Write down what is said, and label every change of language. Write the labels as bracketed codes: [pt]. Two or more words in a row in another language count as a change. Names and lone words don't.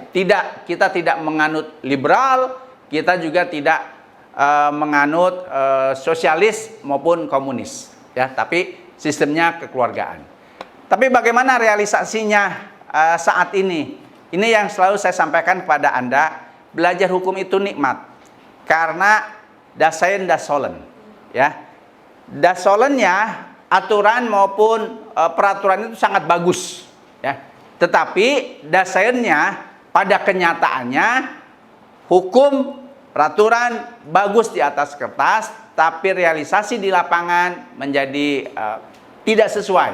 [id] Kita tidak menganut liberal, kita juga tidak menganut sosialis maupun komunis, ya, tapi sistemnya kekeluargaan. Tapi bagaimana realisasinya saat ini? Ini yang selalu saya sampaikan kepada Anda, belajar hukum itu nikmat. Karena [de] das Sein, das Sollen, [id] ya. [de] Das Sollennya, [id] aturan maupun peraturan itu sangat bagus, ya. Tetapi [de] das Seinnya [id] pada kenyataannya hukum, peraturan bagus di atas kertas, tapi realisasi di lapangan menjadi tidak sesuai.